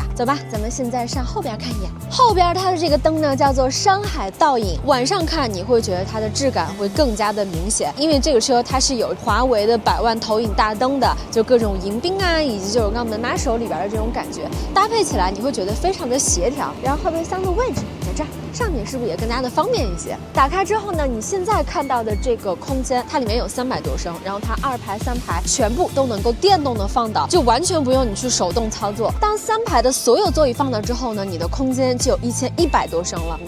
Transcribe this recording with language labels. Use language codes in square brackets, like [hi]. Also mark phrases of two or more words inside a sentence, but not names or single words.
[zh] 走吧，咱們現在上後邊看一眼，後邊它的這個燈呢叫做山海倒影，晚上看你會覺得它的質感會更加的明顯，因為這個車它是有華為的百萬投影大燈的，就各種迎賓啊，以及就是剛門把手裡邊的這種感覺搭配起來，你會覺得非常的協調。然後後備箱的位置在這兒，上面是不是也更加的方便一些？打開之後呢，你現在看到的這個空間，它裡面有300多升，然後它2排3排全部都能夠電動的放倒，就完全不用你去手動操作。當3排的所有座椅放倒之後呢，你的空間就有1100多升了。